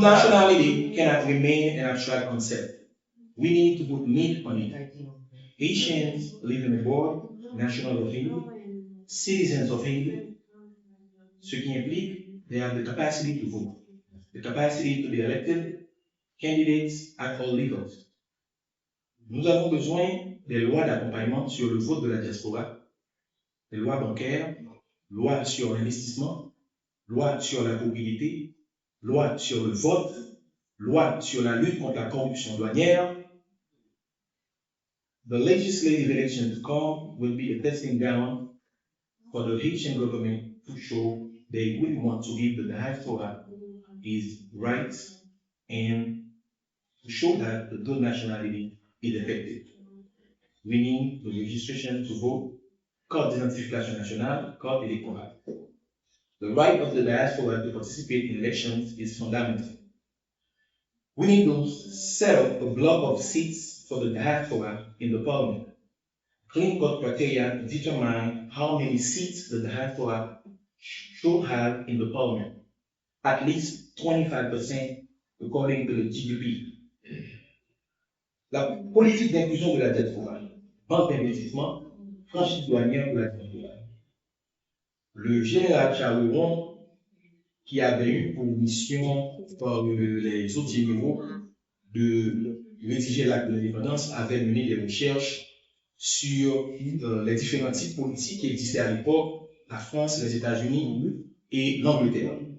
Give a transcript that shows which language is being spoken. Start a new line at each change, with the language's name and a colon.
English: nationality cannot remain an abstract concept. We need to put meat on it. Haitians living abroad, national of Haiti, citizens of Haiti,
French: ce qui implique
English: they have the capacity to vote, the capacity to be elected candidates at all levels.
French: Nous avons besoin des lois d'accompagnement sur le vote de la diaspora, des lois bancaires, lois sur l'investissement, lois sur la propriété, lois sur le vote, lois sur la lutte contre la corruption douanière.
English: The legislative election to come will be a testing ground for the Haitian government to show they really want to give the diaspora its rights and to show that the dual nationality is effective. We need the registration to vote,
French: carte d'identification nationale, carte électorale.
English: The right of the diaspora to participate in elections is fundamental. We need to set up a block of seats for the diaspora in the parliament. Clean cut criteria to determine how many seats the diaspora should have in the parliament. At least 25% according to the GDP.
French: La politique d'inclusion de la diaspora, banque d'investissement, franchise douanière pour la diaspora. Le général Charouron, qui avait eu pour mission par les autres généraux de rédiger l'acte de l'indépendance, avait mené des recherches sur les différents types politiques qui existaient à l'époque, la France, les États-Unis et l'Angleterre.